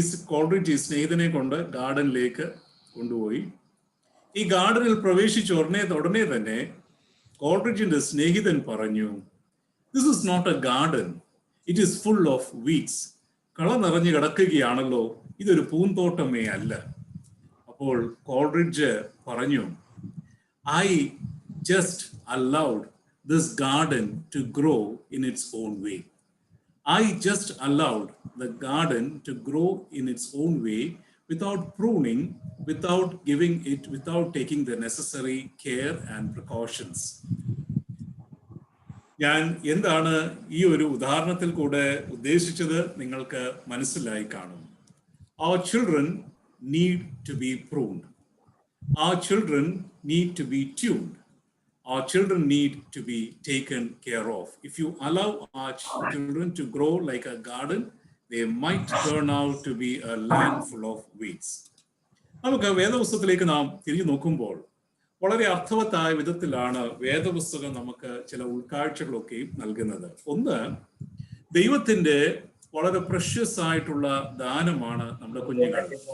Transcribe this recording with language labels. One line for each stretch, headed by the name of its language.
Malayalam: Coleridge ഈ സ്നേഹിതനെ കൊണ്ട് ഗാർഡനിലേക്ക് കൊണ്ടുപോയി. ഈ ഗാർഡനിൽ പ്രവേശിച്ച ഉടനെ തന്നെ കോൾറിഡ്ജിന്റെ സ്നേഹിതൻ പറഞ്ഞു,
English: This is not a garden, it is full of weeds.
Malayalam: കള നിറഞ്ഞു കിടക്കുകയാണല്ലോ, ഇതൊരു പൂന്തോട്ടമേ അല്ല. അപ്പോൾ കോൾറിഡ്ജ് പറഞ്ഞു,
English: I just allowed this garden to grow in its own way. I just allowed the garden to grow in its own way without pruning, without taking the necessary care and precautions.
Malayalam: ഞാൻ എന്താണ് ഈ ഒരു ഉദാഹരണത്തിൽ കൂടെ ഉദ്ദേശിച്ചത് നിങ്ങൾക്ക് മനസ്സിലായി കാണും.
English: Our children need to be pruned. Our children need to be tuned. Our children need to be taken care of. If you allow our children to grow like a garden, they might turn out to be a land full of weeds.
Malayalam: നമുക്ക് വേദപുസ്തകത്തിലേക്ക് നാം തിരിഞ്ഞു നോക്കുമ്പോൾ വളരെ അർത്ഥവത്തായ വിധത്തിലാണ് വേദപുസ്തകം നമുക്ക് ചില ഉൾക്കാഴ്ചകളൊക്കെയും നൽകുന്നത്. ഒന്ന്, ദൈവത്തിന്റെ വളരെ പ്രഷ്യസ് ആയിട്ടുള്ള ദാനമാണ് നമ്മുടെ കുഞ്ഞുങ്ങൾ.